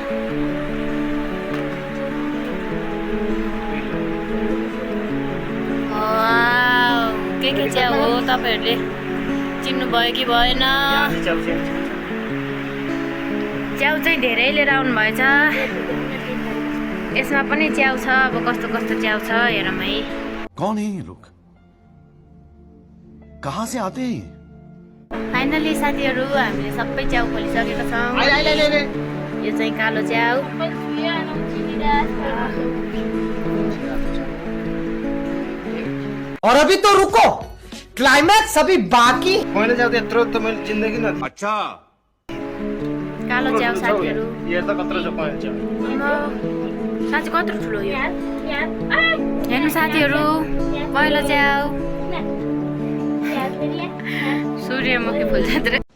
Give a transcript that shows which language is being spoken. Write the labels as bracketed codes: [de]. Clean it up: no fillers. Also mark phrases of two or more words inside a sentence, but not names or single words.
[ne] के च्याउ हो तपाईँहरूले चिन्नुभयो कि भएन? च्याउ चाहिँ धेरै लिएर आउनु भएछ। यसमा पनि च्याउ छ। अब कस्तो कस्तो च्याउ छ हेरौँ है। [hi] कौन है ये लोग? कहाँ से आते हैं? [ne] फाइनली साथीहरू, हामीले सबै च्याउ खोलिसकेका छौँ। यो चाहिँ कालो च्याउ। [hi] और अभी तो रुको, क्लाइमैक्स अभी बाकी। [ne] मैले जाऊ त्यत्रो त मैले जिन्दगी न। [hi] अच्छा [ne] कालो च्याउ साथीहरू। यो त कत्रो छ पाए च्याउ। साँच्चै कत्रो ठुलो यो। हेर्नु साथीहरू, पहिलो च्याउ। सूर्यमुखी फुल जात्रा।